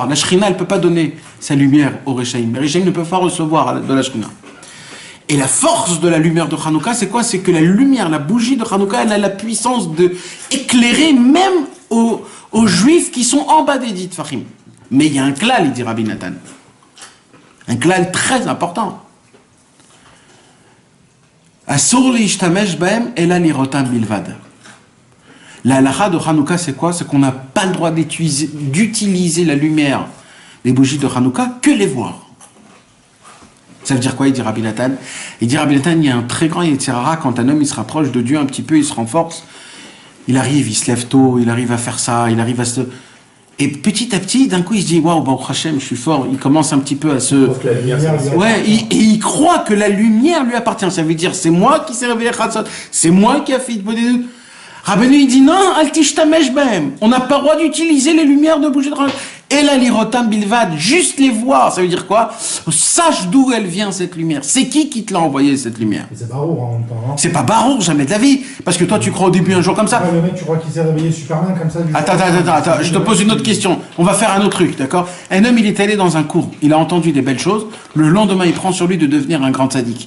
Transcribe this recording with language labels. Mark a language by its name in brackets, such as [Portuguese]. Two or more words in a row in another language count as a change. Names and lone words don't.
[French] La Shrina, elle ne peut pas donner sa lumière aux Réchaïm. Les Réchaïm ne peuvent pas recevoir de la Shrina. Et la force de la lumière de Hanouka, c'est quoi? C'est que la lumière, la bougie de Hanouka, elle a la puissance d'éclairer même aux Juifs qui sont en bas des 10 tfachim. Mais il y a un klal, il dit Rabbi Nathan. Un klal très important. [Hebrew] אסור להשתמש בהם אלא לראותם בלבד. [French] La halakha de Hanouka, c'est quoi? C'est qu'on n'a pas le droit d'utiliser la lumière des bougies de Hanouka que les voir. Ça veut dire quoi? Il dit Rabbi Nathan. Il dit Rabbi Nathan, il y a un très grand Yetzirara, quand un homme il se rapproche de Dieu un petit peu, il se renforce, il arrive, il se lève tôt, il arrive à faire ça, il arrive à se... Et petit à petit, d'un coup, il se dit, waouh, [Hebrew] ברוך השם, [French] je suis fort. Il commence un petit peu à se... Ouais, et il croit que la lumière lui appartient. Ça veut dire, c'est moi qui s'est réveillé Chatzot, c'est moi qui a fait... Rabbeinu, il dit, non, [Hebrew] אל תשתמש בהם. [French] On n'a pas le droit d'utiliser les lumières de bouger de Hanouka. Et la [Hebrew] לראותם בלבד, [French] juste les voir. Ça veut dire quoi? Sache d'où elle vient, cette lumière. C'est qui te l'a envoyé, cette lumière? C'est Barour en même temps, hein. C'est pas Barour, jamais de la vie. Parce que toi, tu crois au début un jour comme ça. Ouais, le mec, tu crois qu'il s'est réveillé Superman comme ça? Attends, je te pose une autre question. On va faire un autre truc, d'accord? Un homme, il est allé dans un cours. Il a entendu des belles choses. Le lendemain, il prend sur lui de devenir un grand tzaddik.